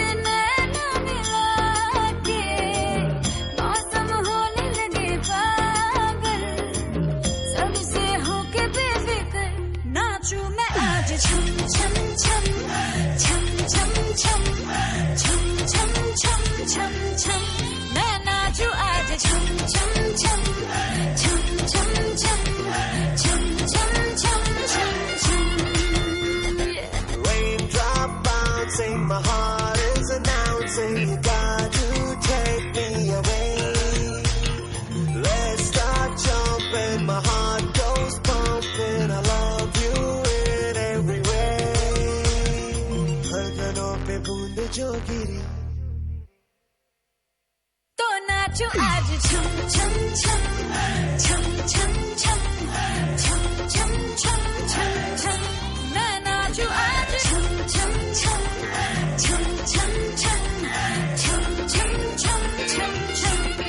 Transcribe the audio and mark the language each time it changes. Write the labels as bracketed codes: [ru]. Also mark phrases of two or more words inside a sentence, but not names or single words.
[hi] नैना मिला के मौसम होने लगे पागल, सबसे होके बेफिक्र नाचूं मैं आज छम छम छम छम छम छम छम छम छम छम छम, मैं नाचूं आज छम छम छम छम छम छम छम छम छम छम छम। [en] Raindrop bouncing, my heart is announcing, you got to take me away. Let's start jumping, my heart goes pumping, I love you in every way. [hi] धड़कनों पे बूंद जो गिरी, तो नाचूं आज छम छम छम छम छम छम छम छम छम छम छम, मैं नाचूं आज छम छम छम छम छम छम छम छम छम छम छम।